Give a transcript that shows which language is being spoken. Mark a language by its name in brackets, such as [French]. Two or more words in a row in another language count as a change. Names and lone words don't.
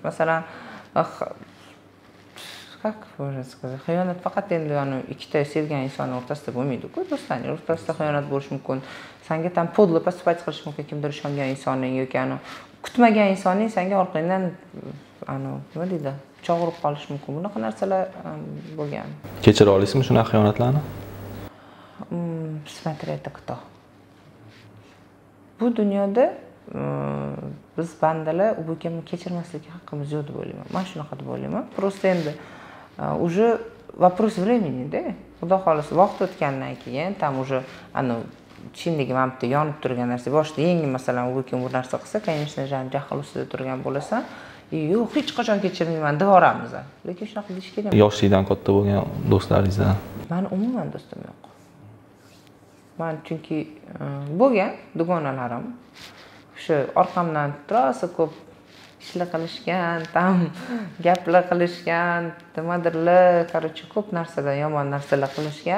[Uzbek] Masalan, xiyonat faqat endi ikkita sevgan inson o'rtasida bo'lmaydi-ku, do'stlarning o'rtasida xiyonat bo'lishi mumkin. Senga [Russian] там подло поступать [Uzbek] qilish mumkin kimdir ishongan insoning yoki kutmagan insoning senga orqangdan nima deydi? Pichoq urib qolish mumkin. Bunaqa narsalar bo'lgan. Kechira olasizmi shunaqa xiyonatlarni? [Russian] Смотри, это кто? [Uzbek] Bu dunyoda biz bandalar u bukamni kechirmaslikka haqqimiz yo'q deb o'ylayman. Men shunaqa deb o'ylayman. [Russian] Просто endi уже вопрос времени-da. [Uzbek] Xudo xolisa vaqt o'tgandan keyin [Russian] там уже [Uzbek] chinligi mana bitta yonib turgan narsa boshida yengil masalan u bukam bu narsa qilsa, [Russian] конечно же, [Uzbek] jahl ustida turgan bo'lasan, yo'q hech qachon kechirmayman devoramiz. Lekin shunaqa deyish kerak. Yoshlikdan katta bo'lgan do'stlaringizdan? Meni umuman do'stim yo'q. Men chunki bo'lgan dugonalarim o'sha orqamdan rosa ko'p ishlar qilishgan, tam gaplar qilishgan, nimadirlar, короче, ko'p narsadan yomon narsalar qilishgan.